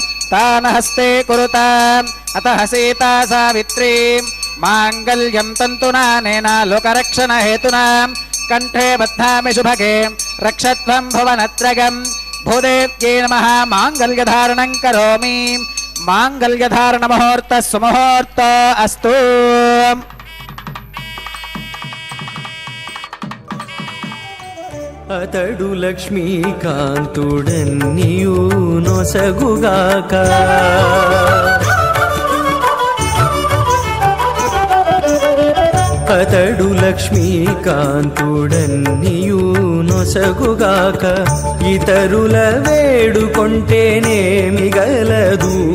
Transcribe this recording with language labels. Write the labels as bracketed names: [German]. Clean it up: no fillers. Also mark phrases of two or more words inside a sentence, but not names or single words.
[Sanskrit] ತಾನ ಹಸ್ತೆ ಕುರುತಾಂ ಅತಃ ಸೀತಾ ಸಾವಿತ್ರಿ ಮಾಂಗಲ್ಯಂ ತಂತುನಾನೇನ ಲೋಕರಕ್ಷಣ ಹೇತುನಾ ಕಂಠೆ ಬದ್ಧಾಮಿ ಶುಭಗೆ ರಕ್ಷತ್ವಂ ಭುವನತ್ರಯಂ ಭೂದೇವ್ಯೈ ನಮಃ ಮಾಂಗಲ್ಯಧಾರಣಂ ಕರೋಮಿ. ಮಾಂಗಲ್ಯಧಾರಣ ಮುಹೂರ್ತ ಸುಮುಹೂರ್ತ ಅಸ್ತು. [Telugu] అతడు లక్ష్మీకాంతుడన్నియు నొసగుగాక అతడు లక్ష్మీకాంతుడన్నియు నొసగుగాక ఇతరుల వేడుకొంటేనే మిగలదు